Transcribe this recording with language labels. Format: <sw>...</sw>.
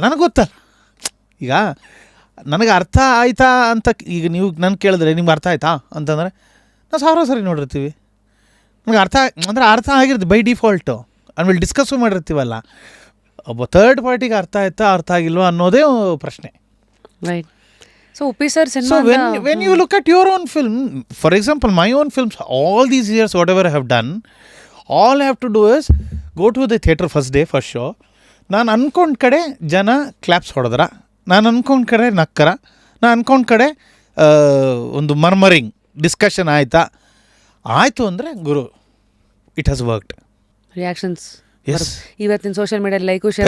<kn>ನನಗೆ ಗೊತ್ತಲ್ಲ, ಈಗ ನನಗೆ ಅರ್ಥ ಆಯ್ತಾ ಅಂತ ಈಗ ನೀವು ನಾನು ಕೇಳಿದ್ರೆ ನಿಮ್ಗೆ ಅರ್ಥ ಆಯ್ತಾ ಅಂತಂದರೆ ನಾವು 1000 ಸರಿ ನೋಡಿರ್ತೀವಿ. ನನಗೆ ಅರ್ಥ ಆಗಿರುತ್ತೆ ಬೈ ಡಿಫಾಲ್ಟು. ಆಮೇಲೆ ಡಿಸ್ಕಸ್ಸು ಮಾಡಿರ್ತೀವಲ್ಲ, ಒಬ್ಬ ಥರ್ಡ್ ಪಾರ್ಟಿಗೆ ಅರ್ಥ ಆಯ್ತಾ ಅರ್ಥ ಆಗಿಲ್ವಾ ಅನ್ನೋದೇ ಪ್ರಶ್ನೆ.</kn> <en>Right. So Uppi sir So</en> <kn>cinema</kn> <en>when you look at your own film, for example, my own films, all these years, whatever I have done, all I have to do is go to the theatre first day, first show.</en> <kn>ನಾನು ಅಂದ್ಕೊಂಡ ಕಡೆ ಜನ claps ಹೊಡೆದ್ರ, ನಾನು ಅಂದ್ಕೊಂಡ ಕಡೆ ನಕ್ಕರ, ನಾನು ಅಂದ್ಕೊಂಡ ಕಡೆ ಒಂದು ಮರ್ಮರಿಂಗ್ discussion ಆಯಿತು ಅಂದರೆ ಗುರು,</kn> <en>It has worked. Reactions yes.</en> <kn>ಇವತ್ತಿನ ಸೋಷಿಯಲ್ ಮೀಡಿಯಾ ಲೈಕು ಶೇರ್</kn>